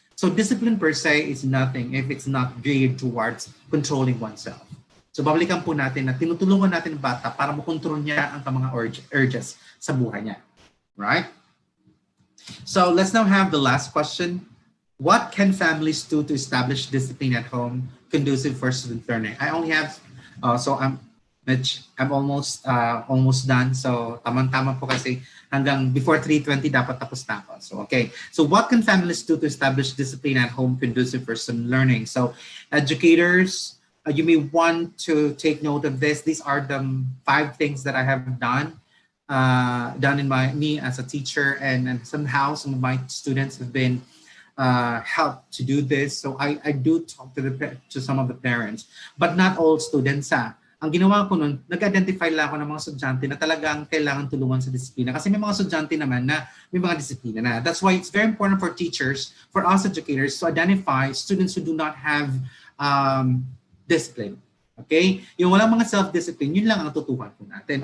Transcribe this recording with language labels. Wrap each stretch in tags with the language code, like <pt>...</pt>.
<en>So discipline per se is nothing if it's not geared towards controlling oneself.</en> <tl>So babalikan po natin na tinutulungan natin ang bata para makontrol niya ang mga urges sa buhay niya.</tl> <en>Right? So let's now have the last question. What can families do to establish discipline at home conducive for student learning? I only have, I'm almost done.</en> <tl>So tamang-tama po kasi hanggang before 3:20 dapat tapos na ako. So okay.</tl> <en>So what can families do to establish discipline at home conducive for student learning? So educators, you may want to take note of this. These are the 5 things that I have done in me as a teacher, and somehow some of my students have been helped to do this. So I do talk to some of the parents, but not all students.</en> <tl>Ang ginawa ko nun, nag-identify lang ako ng mga estudyante na talagang kailangan tulungan sa disiplina. Kasi may mga estudyante naman na may mga disiplina na.</tl> <en>That's why it's very important for teachers, for us educators, to identify students who do not have discipline. Okay?</en> <tl>Yung walang mga self-discipline, yun lang ang tutukan po natin.</tl>